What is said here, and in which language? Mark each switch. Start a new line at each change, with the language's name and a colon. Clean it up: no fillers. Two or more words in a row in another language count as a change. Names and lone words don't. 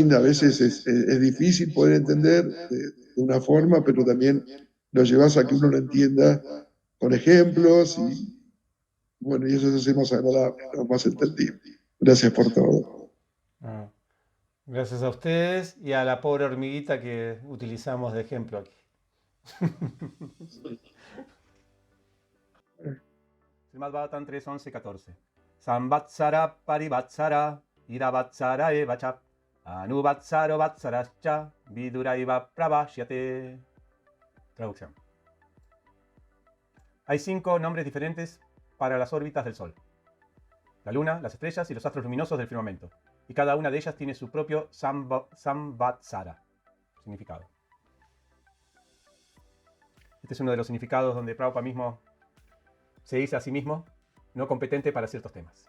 Spanish: A veces es difícil poder entender de una forma, pero también lo llevas a que uno lo entienda con ejemplos y bueno, y eso se hace más agradable, ¿no? Más entendible. Gracias por todo. Ah, gracias a ustedes y a la pobre hormiguita que utilizamos de ejemplo aquí. Srimad Bhagavatam 3.11.14.
Sanskrit: संवत्सर परिवत्सर इडावत्सर एव च अनुवत्सरो वत्सरश्च विदुरैवं प्रभाष्यते.
Spanish: Traducción. Hay 5 nombres diferentes para las órbitas del Sol: la Luna, las estrellas y los astros luminosos del firmamento. Y cada una de ellas tiene su propio Samvatsara, significado. Este es uno de los significados donde Prabhupada mismo se dice a sí mismo no competente para ciertos temas.